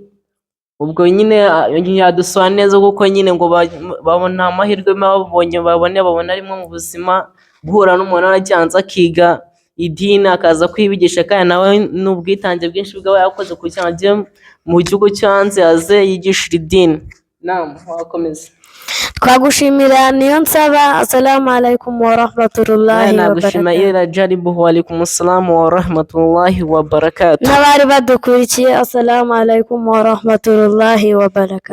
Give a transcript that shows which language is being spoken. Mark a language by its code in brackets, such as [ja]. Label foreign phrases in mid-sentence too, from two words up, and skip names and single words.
[rw] Ubwo nyine yadusobanura neza kuko nyine ngo babona amahirwe babona arimo mu buzima, guhura n'umuntu warajyanze akiga idini akaza kwibigisha, kandi nawe n'ubwitange bwinshi bw'aba yakoze kugira ngo ajye mu gihugu cyo hanze aze yigishira idini. Wakomeza. Twagushimira Niyonsaba. [ar] السلام عليكم ورحمة الله و barakatuh. Jaribu وعليكم السلام ورحمة الله وبركاته. [rw] N'abari badukurikiye, [ar] السلام عليكم ورحمة الله وبركاته.